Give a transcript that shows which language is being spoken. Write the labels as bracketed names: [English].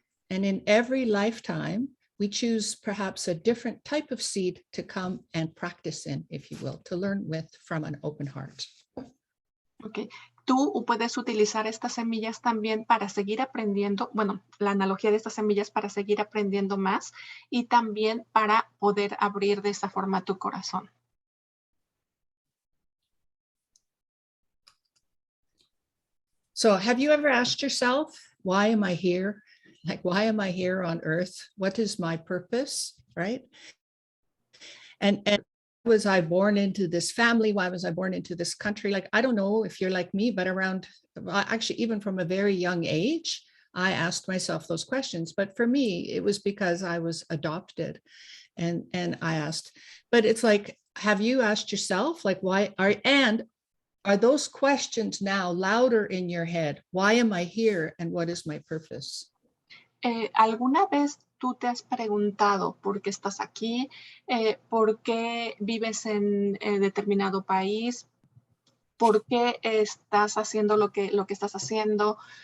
[English] And in every lifetime, we choose perhaps a different type of seed to come and practice in, if you will, to learn with from an open heart. Okay. [Spanish] Tú puedes utilizar estas semillas también para seguir aprendiendo, bueno, la analogía de estas semillas para seguir aprendiendo más y también para poder abrir de esa forma tu corazón. [English] So have you ever asked yourself, why am I here? Like, why am I here on earth? What is my purpose, right? And was I born into this family? Why was I born into this country? Like, I don't know if you're like me, but actually, even from a very young age, I asked myself those questions. But for me, it was because I was adopted. And I asked, but it's like, have you asked yourself, like, why are those questions now louder in your head? Why am I here? And what is my purpose? [Spanish] ¿Alguna vez tú te has preguntado por qué estás aquí? ¿Por qué vives en determinado país? ¿Por qué estás haciendo lo que estás haciendo?